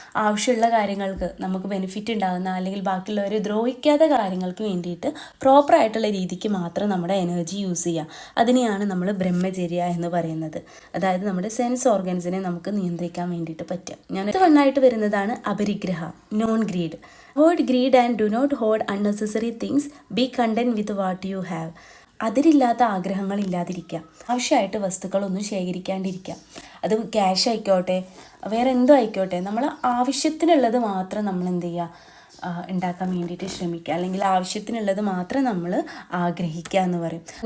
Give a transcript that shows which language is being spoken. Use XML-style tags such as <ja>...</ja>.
<ml>ആവശ്യമുള്ള കാര്യങ്ങൾക്ക്, നമുക്ക് ബെനിഫിറ്റ് ഉണ്ടാകുന്ന അല്ലെങ്കിൽ ബാക്കിയുള്ളവരെ ദ്രോഹിക്കാത്ത കാര്യങ്ങൾക്ക് വേണ്ടിയിട്ട് പ്രോപ്പറായിട്ടുള്ള രീതിക്ക് മാത്രം നമ്മുടെ എനർജി യൂസ് ചെയ്യുക. അതിനെയാണ് നമ്മൾ ബ്രഹ്മചര്യ എന്ന് പറയുന്നത്. അതായത് നമ്മുടെ സെൻസ് ഓർഗൻസിനെ നമുക്ക് നിയന്ത്രിക്കാൻ വേണ്ടിയിട്ട് പറ്റുക. ഞാൻ വണ്ണായിട്ട് വരുന്നതാണ് അപരിഗ്രഹ, non greed.</ml> <en>Avoid greed and do not hoard unnecessary things. Be content with what you have.</en> <ml>അതിരില്ലാത്ത ആഗ്രഹങ്ങൾ ഇല്ലാതിരിക്കുക. ആവശ്യമായിട്ട് വസ്തുക്കളൊന്നും ശേഖരിക്കാണ്ടിരിക്കുക. അത് ക്യാഷ് ആയിക്കോട്ടെ, വേറെ എന്തോ ആയിക്കോട്ടെ, നമ്മൾ ആവശ്യത്തിനുള്ളത് മാത്രം നമ്മൾ എന്ത് ചെയ്യുക, ഉണ്ടാക്കാൻ വേണ്ടിയിട്ട് ശ്രമിക്കുക. അല്ലെങ്കിൽ ആവശ്യത്തിനുള്ളത് മാത്രം നമ്മൾ ആഗ്രഹിക്കുക എന്ന് പറയും.</ml>